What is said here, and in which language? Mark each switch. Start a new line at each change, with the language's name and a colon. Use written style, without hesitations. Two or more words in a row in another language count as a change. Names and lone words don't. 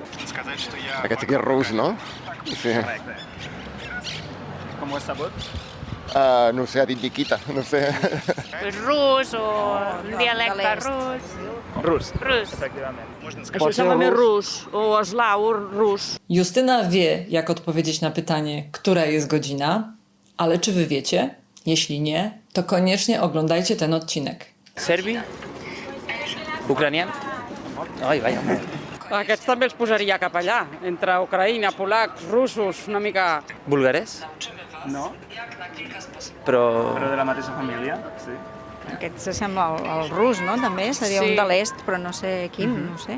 Catalan: Aquest aquí és rus, no? Sí. Correcte. Com ho has sabut? No sé, ha dit Nikita, no sé. Rus o un dialecte rus. Rus. Rus. Efectivament. Això sembla més rus o eslau rus.
Polish: Justyna wie, jak odpowiedzieć na pytanie, która jest godzina, ale czy wy wiecie? Jeśli nie, to koniecznie oglądajcie ten odcinek.
Catalan: Serbi? Ucranian? Ai, vaja. Aquests també els posaria cap allà, entre Ucraïna, polacs, russos, una mica... Bulgares? No. Però de la mateixa família, sí. Aquest s'assembla al rus, no? També seria un de l'est, però no sé quin, no sé.